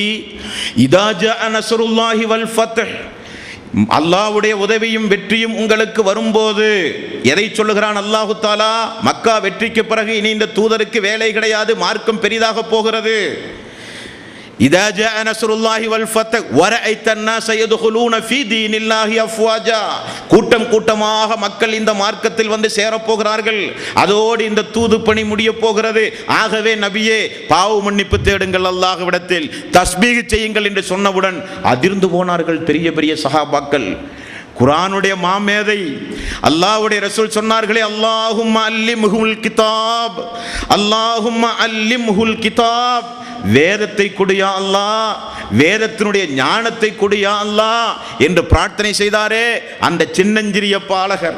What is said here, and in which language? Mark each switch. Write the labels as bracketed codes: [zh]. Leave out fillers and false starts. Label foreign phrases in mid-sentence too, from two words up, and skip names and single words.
[ar] إذا جاء نصر الله والفتح, [ta] அல்லாஹ்வுடைய உதவியும் வெற்றியும் உங்களுக்கு வரும்போது. எதை சொல்லுகிறான் [ar] الله تعالى? [ta] மக்கா வெற்றிக்கு பிறகு இனி இந்த தூதருக்கு வேலை கிடையாது, மார்க்கம் பெரிதாக போகிறது. [ar] إذا جاء نصر الله والفتح ورأيت الناس يدخلون في دين الله أفواجا, [ta] கூட்டம் கூட்டமாக மக்கள் இந்த மார்க்கத்தில் வந்து சேரப்போகிறார்கள், அதோடு இந்த தூது பணி முடிய போகிறது. ஆகவே நபியே, பாவ மன்னிப்பு தேடுங்கள், அல்லாஹ்விடத்தில் தஸ்பீஹ் செய்யுங்கள் என்று சொன்னவுடன் அதிர்ந்து போனார்கள் பெரிய சஹாபாக்கள். குர்ஆனுடைய மாமேதை அல்லாஹ்வுடைய ரசூல் சொன்னார்களே, [ar] اللهم علمه الكتاب, اللهم علمه الكتاب, [ta] வேதத்தை கொடியா அல்லாஹ், வேதத்தினுடைய ஞானத்தை கொடியா அல்லாஹ் என்று பிரார்த்தனை செய்தாரே அந்த சின்னஞ்சிறிய பாலகர்.